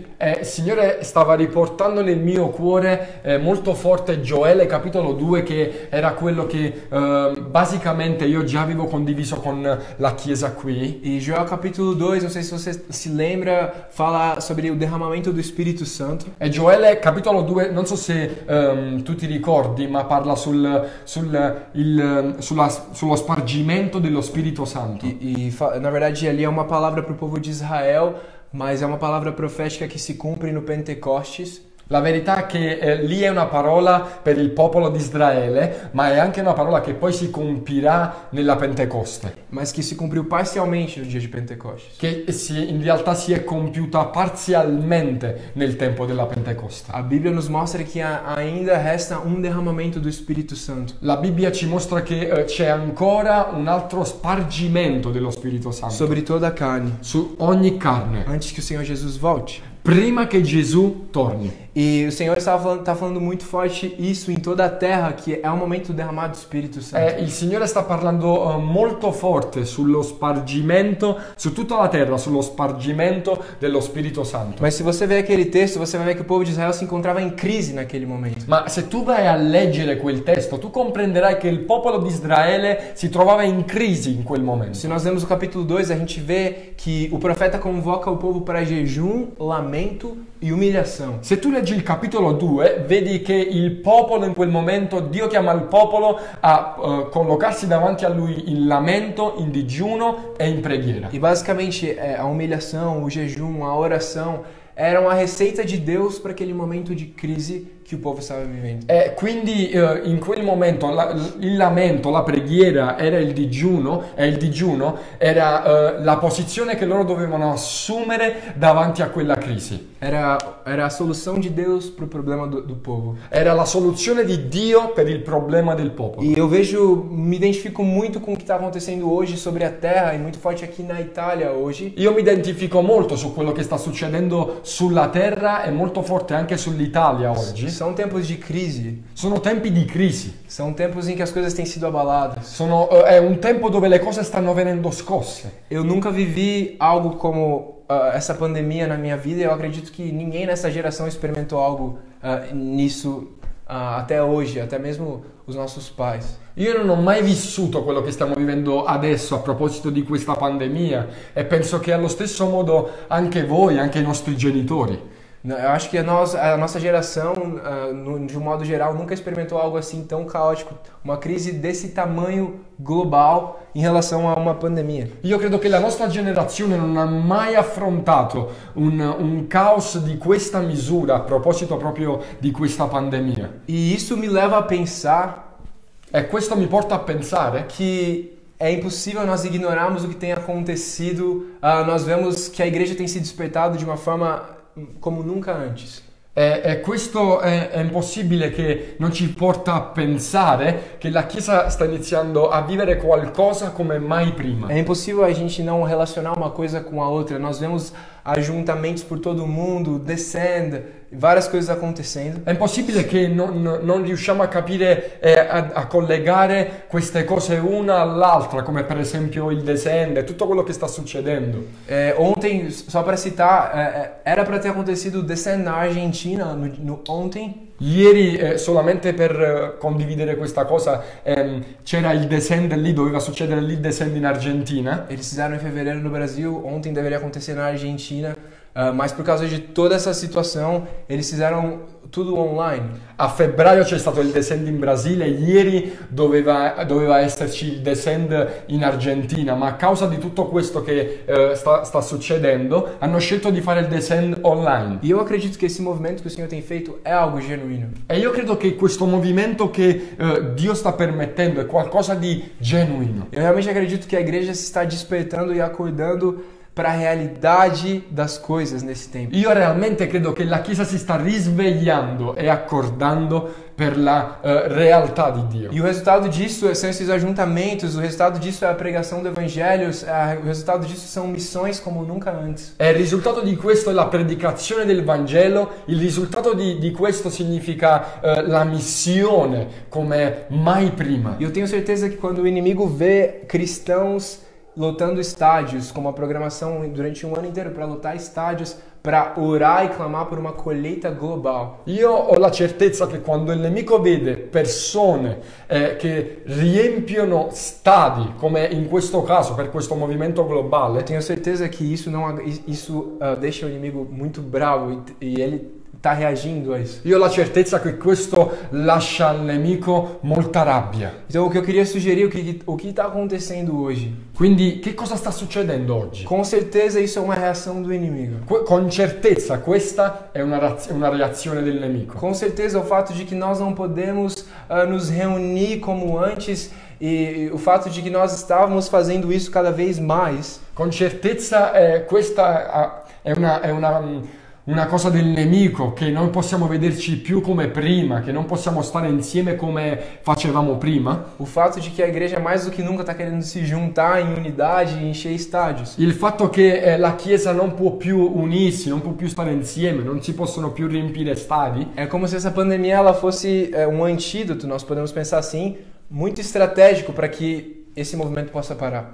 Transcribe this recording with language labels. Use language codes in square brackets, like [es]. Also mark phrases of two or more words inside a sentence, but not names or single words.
[it] Il Signore stava riportando nel mio cuore molto forte Gioele capitolo 2, che era quello che basicamente io già avevo condiviso con la Chiesa qui. [pt] E Joel capítulo 2, não sei se você se lembra, fala sobre o derramamento do Espírito Santo. [it] E Gioele capitolo 2, non so se tu ti ricordi, ma parla sullo spargimento dello Spirito Santo. [pt] Na verdade, ali é uma palavra para o povo de Israel, mas é uma palavra profética que se cumpre no Pentecostes. [it] La verità è che lì è una parola per il popolo di Israele, ma è anche una parola che poi si compirà nella Pentecoste. [pt] Mas que se cumpriu parcialmente no dia de Pentecostes. [it] Che in realtà si è compiuta parzialmente nel tempo della Pentecoste. [pt] A Bíblia nos mostra que ainda resta um derramamento do Espírito Santo. [it] La Bibbia ci mostra che c'è ancora un altro spargimento dello Spirito Santo [pt] Sobre toda a carne. [it] su ogni carne, [pt] Antes que o Senhor Jesus volte. [it] prima che Gesù torni. [pt] E o Senhor está falando muito forte isso em toda a terra, que é o momento do derramado do Espírito Santo. [it] Il Signore sta parlando molto forte sullo spargimento, su tutta la terra, sullo spargimento dello Spirito Santo. [pt] Mas se você ver aquele texto, você vai ver que o povo de Israel se encontrava em crise naquele momento. [it] Ma se tu vai a leggere quel testo, tu comprenderai che il popolo di Israele si trovava in crisi in quel momento. [pt] Se nós lemos o capítulo 2, a gente vê que o profeta convoca o povo para jejum, lamento e humilhação. [it] Se tu leggi il capitolo 2, vedi che il popolo in quel momento, Dio chiama il popolo a collocarsi davanti a lui in lamento, in digiuno e in preghiera. [pt] E basicamente a humilhação, o jejum, a oração eram a receita de Deus para aquele momento de crise que o povo stava vivendo. [it] E quindi in quel momento il lamento, la preghiera era il digiuno, e il digiuno era la posizione che loro dovevano assumere davanti a quella crisi. [pt] Era a solução de Deus para o problema do povo. [it] Era la soluzione di Dio per il problema del popolo. [pt] E eu me identifico muito com o que está acontecendo hoje sobre a terra e muito forte aqui na Itália hoje. [it] Io mi identifico molto su quello che sta succedendo sulla terra e molto forte anche sull'Italia oggi. [pt] São tempos de crise. [it] Sono tempi di crisi. [pt] São tempos em que as coisas têm sido abaladas. [it] È un tempo dove le cose stanno venendo scosse. [pt] Eu nunca vivi algo como essa pandemia na minha vida e eu acredito que ninguém nessa geração experimentou algo nisso até hoje, até mesmo os nossos pais. [it] Io non ho mai vissuto quello che stiamo vivendo adesso a proposito di questa pandemia e penso che allo stesso modo anche voi, anche i nostri genitori. [pt] Eu acho que a nossa geração, de um modo geral, nunca experimentou algo assim tão caótico, uma crise desse tamanho global em relação a uma pandemia. [it] Io credo che la nostra generazione non ha mai affrontato un caos di questa misura a proposito proprio di questa pandemia. [pt] E isso me leva a pensar, [it] e questo mi porta a pensare [pt] que é impossível nós ignorarmos o que tem acontecido. Nós vemos que a igreja tem se despertado de uma forma come nunca antes. [it] E questo è impossibile che non ci porta a pensare che la Chiesa sta iniziando a vivere qualcosa come mai prima. [pt] É impossível a gente não relacionar uma coisa com a outra. Nós vemos ajuntamentos por todo o mundo, descendo, várias coisas acontecendo. [it] È impossibile che non riusciamo a capire a collegare queste cose una all'altra, come per esempio il descende, tutto quello che sta succedendo. [pt] Ontem, só para citar, era para ter acontecido o descende na Argentina ontem. [it] Ieri, solamente per condividere questa cosa, c'era il descende lì, doveva succedere lì il descende in Argentina. [pt] Eles fizeram em fevereiro no Brasil, ontem deveria acontecer na Argentina, mas por causa de toda essa situação, eles fizeram tudo online. [it] A febbraio c'è stato il descende in Brasile, ieri doveva esserci il descende in Argentina, ma a causa di tutto questo che sta succedendo, hanno scelto di fare il descende online. [pt] E eu acredito que esse movimento que o Senhor tem feito é algo genuíno. [it] E io credo che questo movimento che Dio sta permettendo è qualcosa di genuino. [pt] Eu realmente acredito que a igreja se está despertando e acordando para a realidade das coisas nesse tempo. [it] Io realmente credo che la Chiesa si sta risvegliando e accordando per la realtà di Dio. [pt] E o resultado disso são esses ajuntamentos, o resultado disso é a pregação do Evangelho, o resultado disso são missões como nunca antes. [it] E il risultato di questo è la predicazione del Vangelo, il risultato di questo significa la missione come mai prima. [pt] E eu tenho certeza que quando o inimigo vê cristãos lotando estádios, com uma programação durante um ano inteiro para lotar estádios, para orar e clamar por uma colheita global. [it] Io ho la certezza che quando il nemico vede persone che riempiono stadi, come in questo caso per questo movimento globale, [pt] Eu tenho certeza que isso deixa o inimigo muito bravo e ele está reagindo a isso. [it] Io ho la certezza che questo lascia al nemico molta rabbia. [pt] Então o que eu queria sugerir, o que está acontecendo hoje? [it] Quindi che cosa sta succedendo oggi? [pt] Com certeza isso é uma reação do inimigo. [it] Con certezza questa è una reazione del nemico. [pt] Com certeza o fato de que nós não podemos nos reunir como antes e o fato de que nós estávamos fazendo isso cada vez mais. [it] Con certezza questa è una cosa del nemico, che non possiamo vederci più come prima, che non possiamo stare insieme come facevamo prima. [pt] O fato de que a igreja mais do que nunca está querendo se juntar em unidade e encher estádios. [it] Il fatto che la Chiesa non può più unirsi, non può più stare insieme, non si possono più riempire stadi. [pt] É como se essa pandemia ela fosse um antídoto, nós podemos pensar assim, muito estratégico para que esse movimento possa parar.